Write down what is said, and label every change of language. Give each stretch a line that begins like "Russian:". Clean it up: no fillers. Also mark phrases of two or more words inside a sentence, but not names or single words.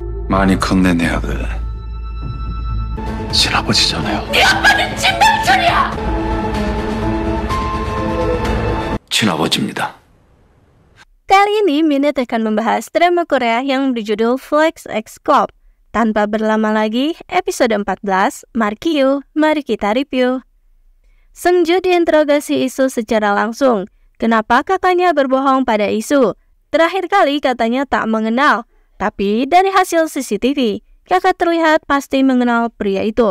Korean: 많이 컸네 내 아들. 친아버지잖아요. 네 아빠는 진병철이야! 친아버지입니다.
Indonesian: Kali ini Minute akan membahas drama Korea yang berjudul Flex X Cop. Tanpa berlama lagi, episode 14, Markiu, mari kita review. Seungju diinterogasi Isu secara langsung. Kenapa kakaknya berbohong pada Isu? Terakhir kali katanya tak mengenal, tapi dari hasil
English: CCTV,
Indonesian: kakak terlihat pasti mengenal pria itu.